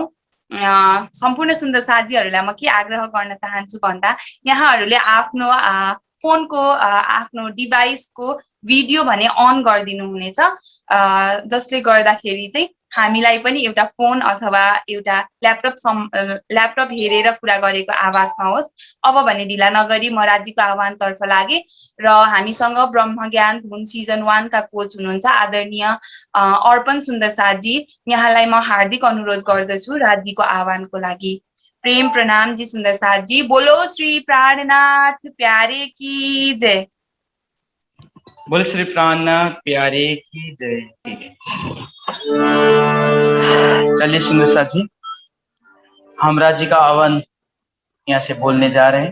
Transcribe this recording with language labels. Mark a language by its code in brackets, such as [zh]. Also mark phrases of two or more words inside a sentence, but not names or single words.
[ne] सम्पूर्ण सुन्दर साथीहरूलाई म के आग्रह गर्न चाहन्छु भन्दा यहाँहरूले आफ्नो फोनको आफ्नो डिभाइसको भिडियो भने अन गरिदिनु हुनेछ, जसले गर्दाखेरि चाहिँ हामीलाई पनि एउटा फोन अथवा एउटा ल्यापटप हेरेर कुरा गरेको आवाज नहोस्। अब भने ढिला नगरी म राज्यको आह्वानतर्फ लागे र हामीसँग ब्रह्मज्ञान धुन सिजन 1 का कोच हुनुहुन्छ आदरणीय अर्पण सुन्दर साथजी, यहाँलाई म हार्दिक अनुरोध गर्दछु राज्यको आह्वानको लागि। प्रेम प्रणाम जी सुन्दर साथजी। [hi] बोलो श्री प्राणनाथ प्यारे की जय। बोलो श्री प्राणनाथ प्यारे की जय। चलिए सुंदर साथी, हम राज्य का आह्वान यहाँ से बोलने जा रहे हैं।